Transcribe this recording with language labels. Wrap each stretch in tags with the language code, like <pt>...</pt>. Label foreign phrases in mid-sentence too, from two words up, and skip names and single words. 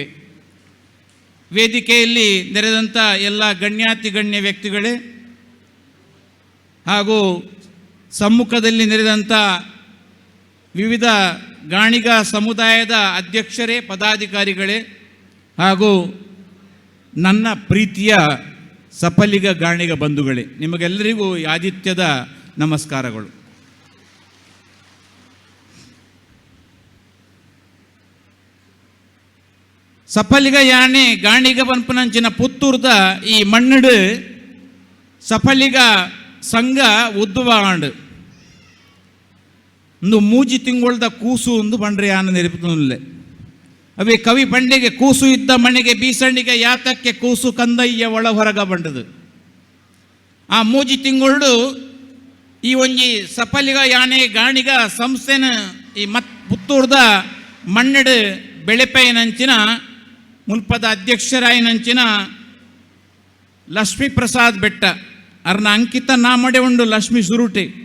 <kn>ವೇದಿಕೆಯಲ್ಲಿ ನೆರೆದಂಥ ಎಲ್ಲ ಗಣ್ಯಾತಿ ಗಣ್ಯ ವ್ಯಕ್ತಿಗಳೇ ಹಾಗೂ ಸಮ್ಮುಖದಲ್ಲಿ ನೆರೆದಂಥ ವಿವಿಧ ಗಾಣಿಗ ಸಮುದಾಯದ ಅಧ್ಯಕ್ಷರೇ, ಪದಾಧಿಕಾರಿಗಳೇ ಹಾಗೂ ನನ್ನ ಪ್ರೀತಿಯ ಸಪಲ್ಲಿಗ ಗಾಣಿಗ ಬಂಧುಗಳೇ, ನಿಮಗೆಲ್ಲರಿಗೂ ಆದಿತ್ಯದ ನಮಸ್ಕಾರಗಳು.</kn> <tcy>ಸಪಲ್ಲಿಗ ಯಾನೆ ಗಾಣಿಗ ಪಂಪನಂಚಿನ ಪುತ್ತೂರ್ದ ಈ ಮಣ್ಣಡು ಸಪಲ್ಲಿಗ ಸಂಘ ಉದ್ದುವಾಂಡು ಒಂದು ಮೂಜಿ ತಿಂಗಳದ ಕೂಸು ಒಂದು ಬಂಡ್ರೆ ಯಾನ ನೆನಪಿನಲ್ಲೇ ಅವೇ ಕವಿ ಬಂಡೆಗೆ</tcy> <kn>ಕೂಸು ಇದ್ದ ಮನೆಗೆ ಬೀಸಣಿಗೆ ಯಾತಕ್ಕೆ ಕೂಸು ಕಂದಯ್ಯ ಒಳ ಹೊರಗ</kn> <tcy>ಬಂಡದು. ಆ ಮೂಜಿ ತಿಂಗಳು ಈ ಒಂಜಿ ಸಪಲ್ಲಿಗ ಯಾನೆ ಗಾಣಿಗ ಸಂಸ್ಥೆನ ಈ ಪುತ್ತೂರ್ದ ಮಣ್ಣಡು ಬೆಳೆಪೈನಂಚಿನ ಮುಲ್ಪದ ಅಧ್ಯಕ್ಷರಾಯಿನಂಚಿನ ಲಕ್ಷ್ಮೀ ಪ್ರಸಾದ್ ಬೆಟ್ಟ ಅರ್ನ ಅಂಕಿತ ನಾಮಡೆ ಉಂಡು ಲಕ್ಷ್ಮೀ ಸುರುಟಿ</tcy>